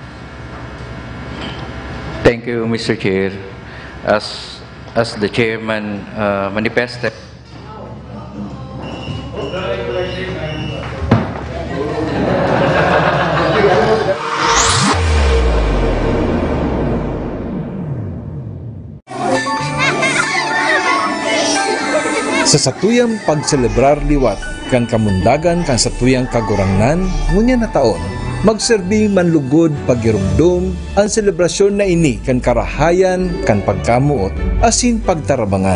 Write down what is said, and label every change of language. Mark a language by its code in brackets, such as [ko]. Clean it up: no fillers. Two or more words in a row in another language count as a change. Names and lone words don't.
[en] Thank you, Mr. Chair. As the chairman manifested, [bik] Sa satuyang pagselebrar liwat kan kamundagan kan satuyang kagurangnan ngunya na taon, magserbi manlugod pagirumdum ang selebrasyon na ini kan karahayan kan pagkamuot asin pagtarabangan.